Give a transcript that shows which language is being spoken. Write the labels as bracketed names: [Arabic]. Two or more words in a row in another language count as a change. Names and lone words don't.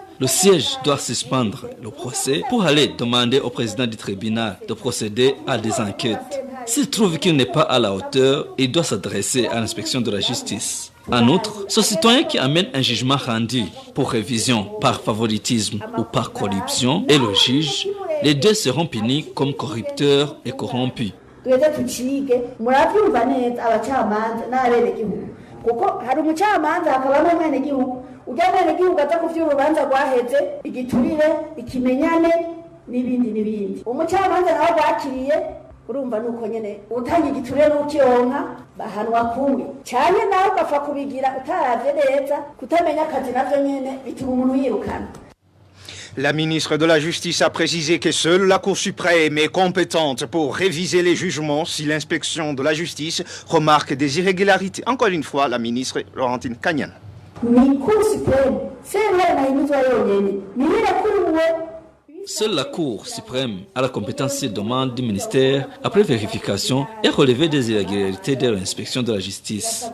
[French] Le siège doit suspendre le procès pour aller demander au président du tribunal de procéder à des enquêtes. S'il trouve qu'il n'est pas à la hauteur, il doit s'adresser à l'inspection de la justice. En outre, ce citoyen qui amène un jugement rendu pour révision par favoritisme ou par corruption et le juge, les deux seront punis comme corrupteurs et corrompus. [Rundi] Umwenegihugu aza kuvya urubanza rwaheze igiturire ikimenyane n'ibindi umucamanza nawe rwakiriye urumva nuko nyene utanga igiturire n'ukiyonka bahanwa kumwe cyane nawe ugapfa kubigira utaravye neza kutamenya akazi navyo nyene bituma umuntu yirukana. [French] La ministre de la Justice a précisé que seule la Cour suprême est compétente pour réviser les jugements si l'inspection de la justice remarque des irrégularités. Encore une fois, la ministre Laurentine Kanyana. Seule la Cour suprême a la compétence de demande du ministère, après vérification, et relever des irrégularités de l'inspection de la justice.